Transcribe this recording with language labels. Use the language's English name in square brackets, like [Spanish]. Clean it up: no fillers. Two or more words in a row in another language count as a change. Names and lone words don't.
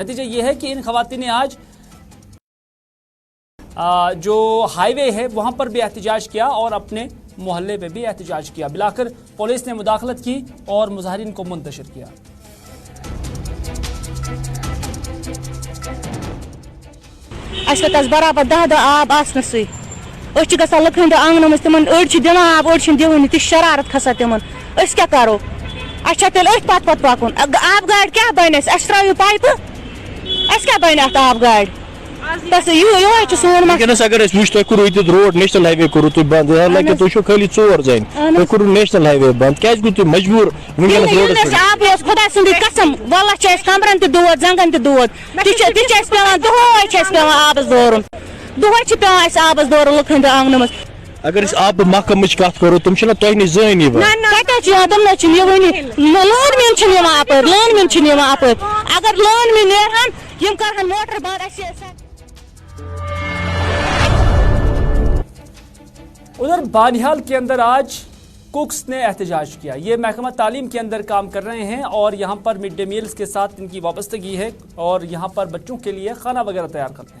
[Hindi] नतीजा ये है कि इन ख़वातीन ने आज जो हाईवे है वहाँ पर भी एहतजाज किया और अपने मोहल्ले पे भी एहतजाज किया. बिलाकर पुलिस ने मुदाखलत की और मुजाहिरीन को मुंतशिर किया. [Kashmiri] बराबर 10 आब आसनसै गसान लुकन आंगन मज तिमन अड़ दिन आब अड़ दिवन ती शरारत खसा तिमन क्या करो तेल पत पकुन आब गाड़ क्या बन त्रो पाइप क्या बन आब गाड़ अगर वो तुम [English] road national highway [Kashmiri] करू तुम बंद, हालांकि तुम खाली 4 जन तुम करू [English] national highway [Kashmiri] बंद क्या तुम मजबूर खुदा सद कसम वल्ला कमरन तोद जंगन तोद पे आबस दौरन दुह पे आबस दौरन लुकन आंगन मज. अगर आब महकम कत करो तुम तुह नश जन तम लोन अपर अगर लोन नेरहन यम करहन मोटर बंद. [Hindi] उधर बानिहाल के अंदर आज कुक्स ने एहतजाज किया. ये महकमा तालीम के अंदर काम कर रहे हैं और यहाँ पर [English] mid day meals [Hindi] के साथ इनकी वाबस्तगी है और यहाँ पर बच्चों के लिए खाना वगैरह तैयार करते हैं.